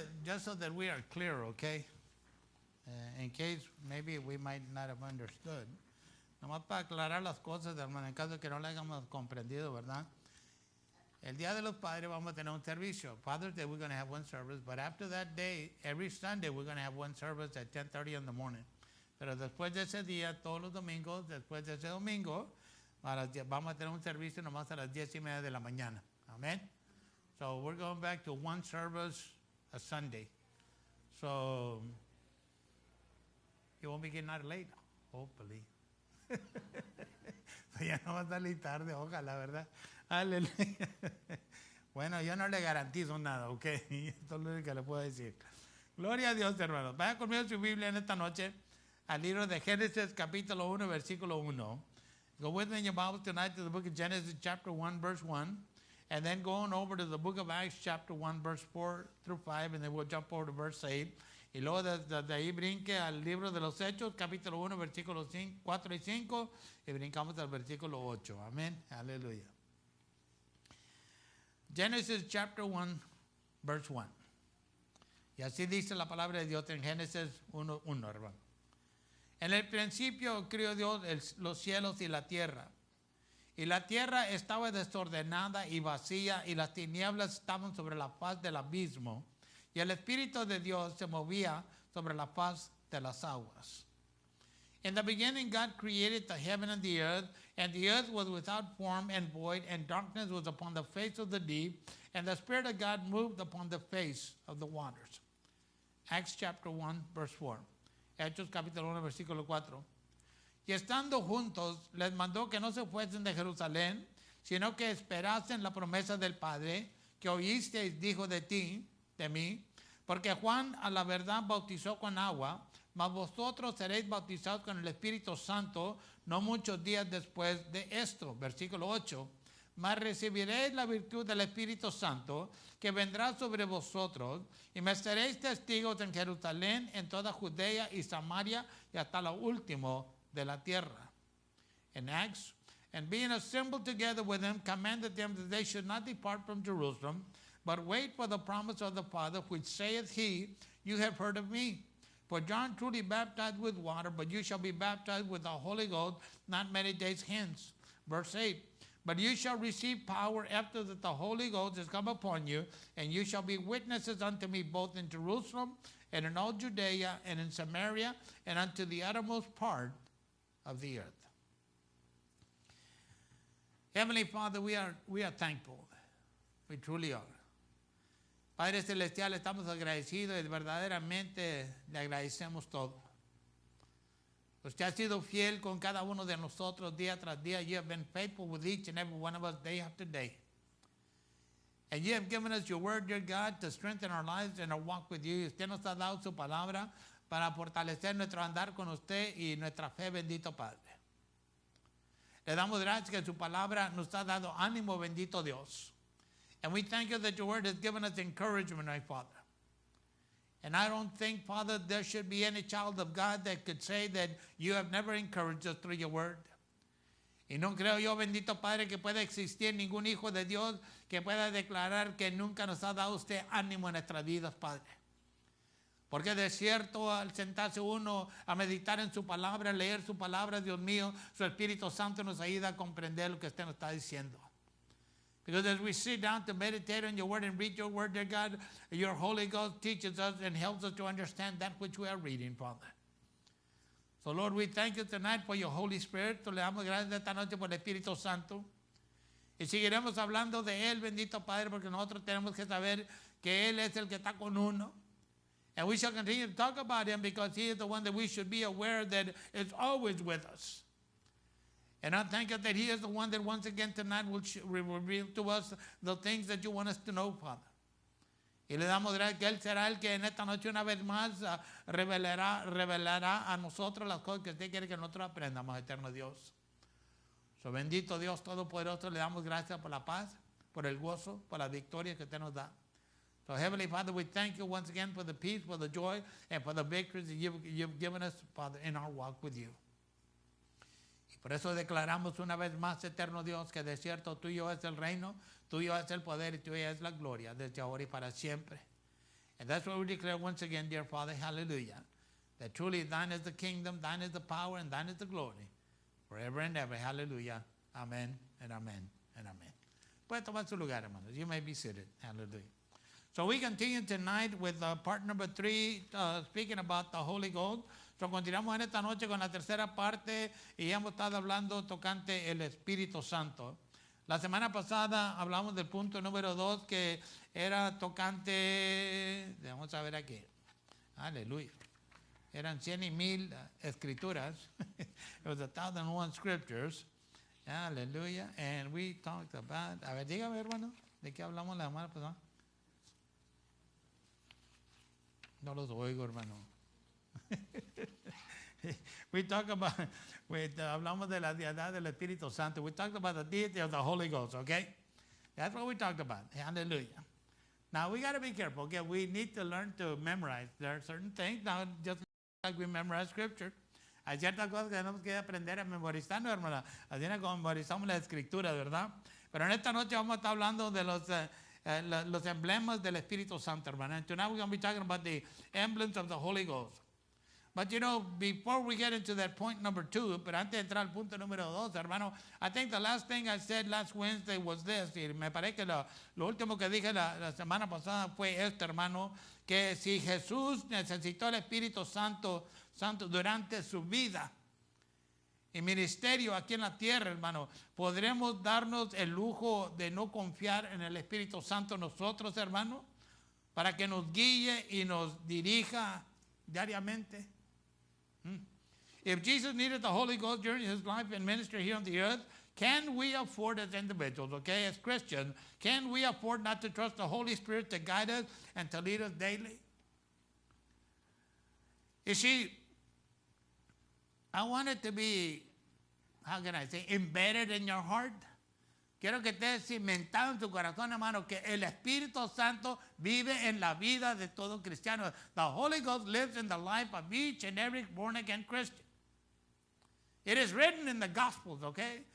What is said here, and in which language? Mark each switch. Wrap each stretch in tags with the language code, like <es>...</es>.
<en>just so that we are clear, okay? In case maybe we might not have understood.</en> <es>Nomás para aclarar las cosas, hermano, en caso que no lo hayamos comprendido, ¿verdad? El Día de los Padres vamos a tener un servicio.</es> <en>Father's Day, we're going to have one service. But after that day, every Sunday, we're going to have one service at 10:30 in the morning.</en> <es>Pero después de ese día, todos los domingos, después de ese domingo, vamos a tener un servicio nomás a las 10:30 de la mañana.</es> <en>Amen? So we're going back to one service a Sunday. So you won't be getting out late, hopefully.</en> <es>Ya no va a salir tarde, ojalá, ¿verdad? Aleluya. Bueno, yo no le garantizo nada, ¿ok? Esto es lo único que le puedo decir. Gloria a Dios, hermanos. Vaya conmigo su Biblia en esta noche al libro de Génesis, capítulo 1, versículo 1.</es> <en>Go with me in your Bible tonight to the book of Genesis, chapter 1, verse 1. And then go on over to the book of Acts, chapter 1, verse 4 through 5. And then we'll jump over to verse 8.</en> <es>Y luego desde ahí brinque al libro de los Hechos, capítulo 1, versículos 4 y 5. Y brincamos al versículo 8. Amén. Aleluya.</es> <en>Genesis chapter 1, verse 1.</en> <es>Y así dice la palabra de Dios en Génesis 1, hermano. En el principio crió Dios los cielos y la tierra. Y la tierra estaba desordenada y vacía, y las tinieblas estaban sobre la faz del abismo. Y el Espíritu de Dios se movía sobre la faz de las aguas.</es> <en>In the beginning, God created the heaven and the earth was without form and void, and darkness was upon the face of the deep, and the Spirit of God moved upon the face of the waters. Acts chapter 1, verse 4.</en> <es>Hechos capítulo 1, versículo 4. Y estando juntos, les mandó que no se fuesen de Jerusalén, sino que esperasen la promesa del Padre, que oísteis, dijo de mí, porque Juan a la verdad bautizó con agua, mas vosotros seréis bautizados con el Espíritu Santo no muchos días después de esto. Versículo 8. Mas recibiréis la virtud del Espíritu Santo, que vendrá sobre vosotros, y me seréis testigos en Jerusalén, en toda Judea y Samaria, y hasta lo último de la tierra.</es> <en>In Acts, and being assembled together with them, commanded them that they should not depart from Jerusalem, but wait for the promise of the Father, which saith he, you have heard of me. For John truly baptized with water, but you shall be baptized with the Holy Ghost not many days hence. Verse 8. But you shall receive power after that the Holy Ghost is come upon you, and you shall be witnesses unto me both in Jerusalem and in all Judea and in Samaria and unto the uttermost part of the earth. Heavenly Father, we are thankful. We truly are.</en> <es>Padre Celestial, estamos agradecidos y verdaderamente le agradecemos todo. Usted ha sido fiel con cada uno de nosotros día tras día.</es> <en>You have been faithful with each and every one of us day after day. And you have given us your word, dear God, to strengthen our lives and our walk with you.</en> <es>Usted nos ha dado su palabra para fortalecer nuestro andar con usted y nuestra fe, bendito Padre. Le damos gracias que su palabra nos ha dado ánimo, bendito Dios.</es> <en>And we thank you that your word has given us encouragement, my Father. And I don't think, Father, there should be any child of God that could say that you have never encouraged us through your word.</en> <es>Y no creo yo, bendito Padre, que pueda existir ningún hijo de Dios que pueda declarar que nunca nos ha dado usted ánimo en nuestras vidas, Padre. Porque de cierto, al sentarse uno a meditar en su palabra, leer su palabra, Dios mío, su Espíritu Santo nos ayuda a comprender lo que usted nos está diciendo.</es> <en>Because as we sit down to meditate on your word and read your word, dear God, your Holy Ghost teaches us and helps us to understand that which we are reading, Father. So, Lord, we thank you tonight for your Holy Spirit.</en> <es>Le damos gracias esta noche por el Espíritu Santo. Y seguiremos hablando de Él, bendito Padre, porque nosotros tenemos que saber que Él es el que está con uno.</es> <en>And we shall continue to talk about Him because He is the one that we should be aware that is always with us. And I thank you that He is the one that once again tonight will reveal to us the things that you want us to know, Father.</en> <es>Y le damos gracias que Él será el que en esta noche una vez más revelará a nosotros las cosas que usted quiere que nosotros aprendamos, eterno Dios. So, bendito Dios Todopoderoso, le damos gracias por la paz, por el gozo, por la victoria que usted nos da.</es> <en>So, Heavenly Father, we thank you once again for the peace, for the joy, and for the victories that you've given us, Father, in our walk with you.</en> <es>Por eso declaramos una vez más, eterno Dios, que de cierto tuyo es el reino, tuyo es el poder y tuya es la gloria, desde ahora y para siempre.</es> <en>And that's what we declare once again, dear Father, hallelujah, that truly thine is the kingdom, thine is the power, and thine is the glory, forever and ever, hallelujah, amen, and amen, and amen.</en> <es>Puede tomar su lugar, hermanos.</es> <en>You may be seated, hallelujah. So we continue tonight with part number 3, speaking about the Holy Ghost.</en> <es>So continuamos en esta noche con la tercera parte y hemos estado hablando tocante el Espíritu Santo. La semana pasada hablamos del punto número 2 que era tocante, vamos a ver aquí, aleluya, eran 100 y 1000 escrituras.</es> <en>It was 1,001 scriptures,</en> <es>aleluya,</es> <en>and we talked about,</en> <es>a ver, dígame hermano, ¿de qué hablamos la semana pasada? No los oigo hermano.</es> <en>We talk about,</en> <es>hablamos de la deidad del Espíritu Santo.</es> <en>We talked about the deity of the Holy Ghost, okay? That's what we talked about. Hallelujah. Now, we got to be careful, okay? We need to learn to memorize. There are certain things, now, just like we memorize Scripture.</en> <es>Hay ciertas cosas que tenemos que aprender a memorizar, ¿no, hermana? Así es como memorizamos la Escritura, ¿verdad? Pero en esta noche vamos a estar hablando de los emblemas del Espíritu Santo, hermana.</es> <en>And tonight we're going to be talking about the emblems of the Holy Ghost. But you know, before we get into that point number 2,</en> <es>pero antes de entrar al punto número 2, hermano,</es> <en>I think the last thing I said last Wednesday was this,</en> <es>y me parece que lo último que dije la semana pasada fue esto, hermano, que si Jesús necesitó el Espíritu Santo durante su vida y ministerio aquí en la tierra, hermano, ¿podremos darnos el lujo de no confiar en el Espíritu Santo nosotros, hermano, para que nos guíe y nos dirija diariamente?</es> <en>If Jesus needed the Holy Ghost during his life and ministry here on the earth, can we afford as individuals, okay, as Christians, can we afford not to trust the Holy Spirit to guide us and to lead us daily? You see, I want it to be, how can I say, embedded in your heart.</en> <es>Quiero que esté cimentado en tu corazón, hermano, que el Espíritu Santo vive en la vida de todo cristiano.</es> <en>The Holy Ghost lives in the life of each and every born-again Christian. It is written in the Gospels, okay?</en>